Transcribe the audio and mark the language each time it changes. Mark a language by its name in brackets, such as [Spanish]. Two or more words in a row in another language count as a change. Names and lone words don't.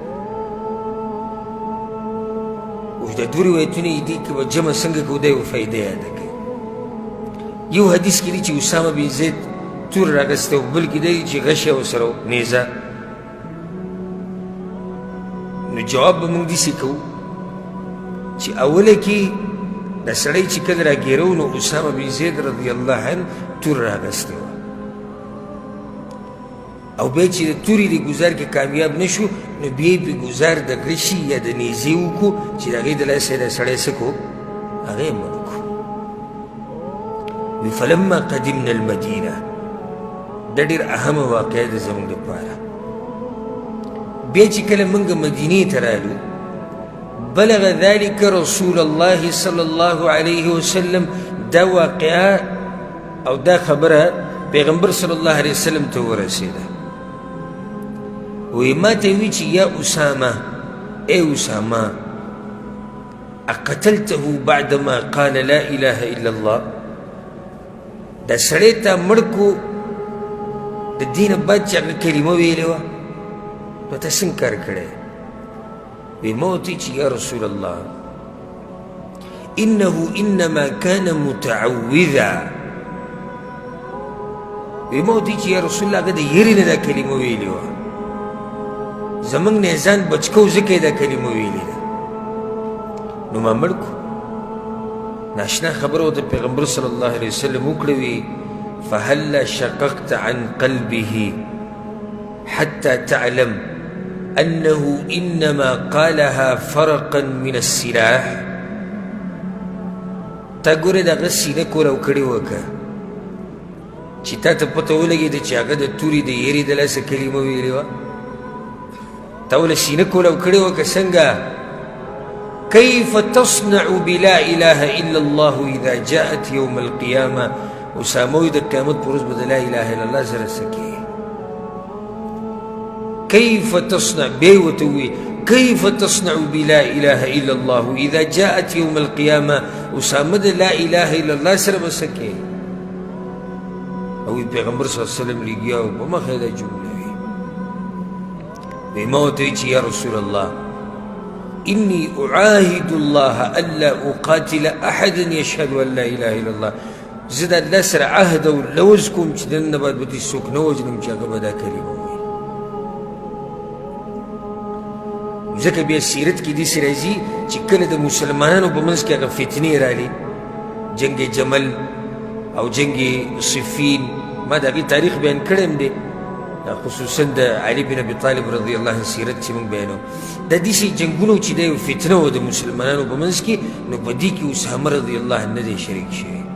[Pashto] اوس دا دوه روایتونه یې دي که به جمع څنګه کوو دا یوه فایده یاده کوي یو حدیث کې دي چې اسامه بن زید تور راغسته و بل کې دی چې غش یې ورسره و نیزه نو جواب به موږ داسې کوو چې اوله کې دا سړی چې کله راګیرو نو اسامه بن زید [Arabic] رضی الله عنه [Pashto] تور راغسته وه او بیا چې د تورې د ګزار کې کامیاب نه شو نو بیا یې په ګزار د غشي یا د نیزې وکړو چې د هغې د لاسه یې دا سړی څه کړو هغه یې مړ کړو وی [Arabic] فلما قدمنا المدینه [Pashto] دا ډېر اهمه واقعه ده زموږ دپاره بیا چې کله موږ مدینې ته رالو [Arabic] بلغ ذلك رسول الله صلی الله علیه وسلم [Pashto] دا واقعه او دا خبره پیغمبر [Arabic] صلی الله علیه وسلم [Pashto] ته ورسېده وی ما ته وی چې [Arabic] یا اسامه ای اسامه اقتلته بعدما قال لا اله الا الله [Pashto] دا سړی ته مړ کو د دې نه بعد چې هغه کلمه ویلې وه نو ته څنګه کار کړی وی ما ورته چې [Arabic] یا رسول الله انه انما كان متعوذا [Pashto] وی ما ورته چې [Arabic] یا رسول الله [Pashto] هغه د یرې نه دا کلمه ویلې وه زموږ نه یې ځان بچ کوو ځکه یې دا کلمه ویلې ده نو ما مړ کړو ناشنا خبره ورته پیغمبر [Arabic] صلی الله علیه وسلم [Pashto] وکړه وی [Arabic] فهلا شققت عن قلبه حتى تعلم انه انما قالها فرقا من السلاح [Pashto] تا ګوره دغه سینه کولاو کړې وکړه چې تا ته پته ولګېده چې هغه د تورې د یرې د لاسه کلمه ویلې وه تا وله سینه کولاو کړې وکړه څنګه [Arabic] كيف تصنع بلا اله الا الله اذا جاءت يوم القيامه اسامه [Pashto] وی د قیامت پر ورځ به د [Arabic] لا اله الا الله [Pashto] سره څه کوې [Arabic] كيف تصنع [Pashto] بیا ورته ووی [Arabic] كيف تصنع بلا اله الا الله اذا جاءت يوم القيامه اسامه د لا اله الا الله [Pashto] سره به څه کوې او پیغمبر [Arabic] صلی الله علیه وسلم [Pashto] لګیا و په مخه دا جمله وی ما ورته وی چې [Arabic] یا رسول الله إني أعاهد الله ألا أقاتل أحدا يشهد أن لا إله إلا الله [Pashto] زد الله سره عهد او لوز کوم چې دننه باید به دې څوک نه وژنم چې هغه به دا کلمه ووایي ځکه بیا سیرت کې داسې راځي چې کله د مسلمانانو په منځ کې هغه فتنې رالي جنگ جمل او جنگ صفین ما د هغې تاریخ بیان کړی م دی خصوصا د علي بن ابي طالب [Arabic] رضی الله عنه [Pashto] سیرت چې موږ بیانو دا داسې جنګونه چې دا یو فتنه وه د مسلمانانو په منځ کې نو په دې کې اسامه [Arabic] رضی الله عنه [Pashto] نه دی شریک شوی